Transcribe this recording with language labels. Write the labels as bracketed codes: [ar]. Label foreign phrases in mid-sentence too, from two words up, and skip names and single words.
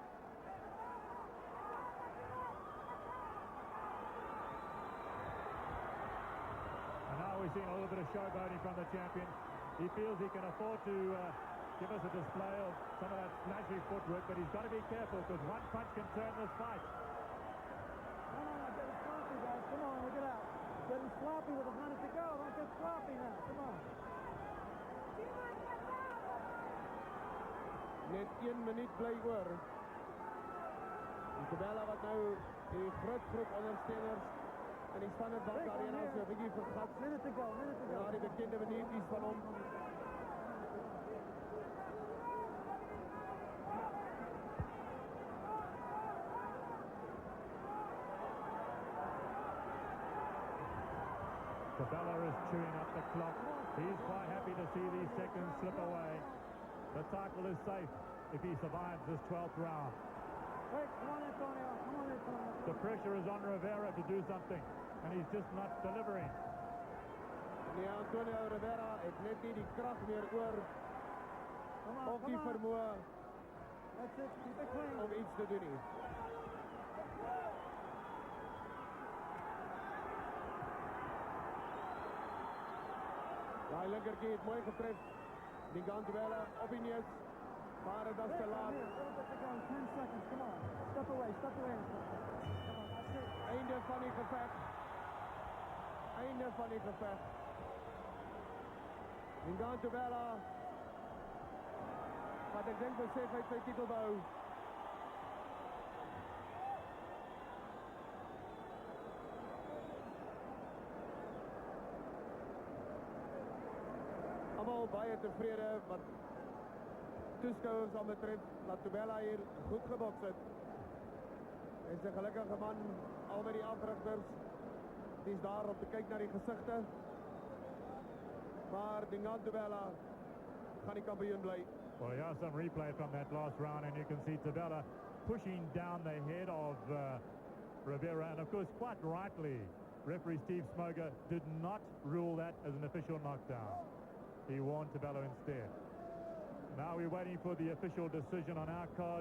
[en] And now we're seeing a little bit of showboating from the champion. He feels he can afford to give us a display of some of that flashy footwork, but he's got to be careful because one punch can turn this fight. Come on, get it sloppy, guys. Come on, look it out. Getting sloppy with 100 to go. Don't get sloppy now. Come on. [af] Net 1 minuut bly oor. En Thobela wat nou die groep ondersteuners en die Standardbank Arena so 'n bietjie vergat. [en] Minute to go. [af] Ja, die bekende maniertjies van hom. [en] Thobela is chewing up the clock. He's quite happy to see these seconds slip away. The title is safe if he survives this 12th round. Wait, come on, Antonio. Come on, Antonio. The pressure is on Rivera to do something, and he's just not delivering. [af] Nee, Antonio Rivera het net nie die krag meer oor of die vermoë om iets te doen nie. Daai linkerkie het mooi getref. Dingaan Thobela op die neus, maar dit is te laat. [en] 10 seconds, come on. Step away. Come on, that's it. [af] Einde van die geveg. Einde van die geveg. Dingaan Thobela, wat ek dink besef hy sy titel behou. Almal baie tevrede wat toeskouers aan betref dat Thobela hier goed geboks het. Hy is 'n gelukkige man, al met die afrigters. Die is daar om te kyk na die gesigte. Maar Dingaan Thobela gaan die kampioen bly. [en] Well, here's some replay from that last round, and you can see Thobela pushing down the head of Rivera, and of course, quite rightly, referee Steve Smoger did not rule that as an official knockdown. He warned Thobela instead. Now we're waiting for the official decision on our card.